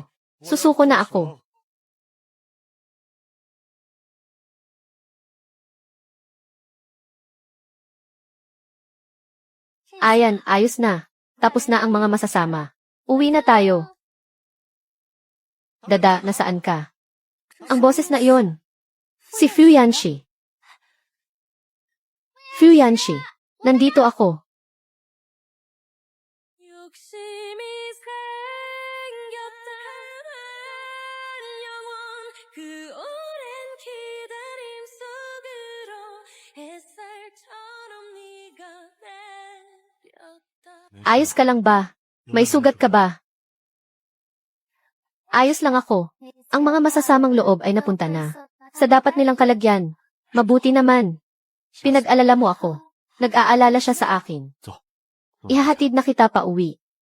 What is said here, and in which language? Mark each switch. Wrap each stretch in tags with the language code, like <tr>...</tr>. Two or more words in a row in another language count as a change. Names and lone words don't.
<tl>Susuko na ako. Ayan, ayos na. Tapos na ang mga masasama. Uwi na tayo. Dada, nasaan ka? Ang boses na iyon. Si Fu Yanxi. Fu Yanxi, nandito ako.</tl> <ko>욕심이 생겼다는 영원 그 오랜 기다림 속으로 햇살처럼 네가 내렸다.</ko> <tl>Ayos ka lang ba? May sugat ka ba? Ayos lang ako. Ang mga masasamang loob ay napunta na. Sa dapat nilang kalagyan. Mabuti naman. Pinag-alala mo ako. Nag-aalala siya sa akin. Ihahatid na kita pa uwi.</tl>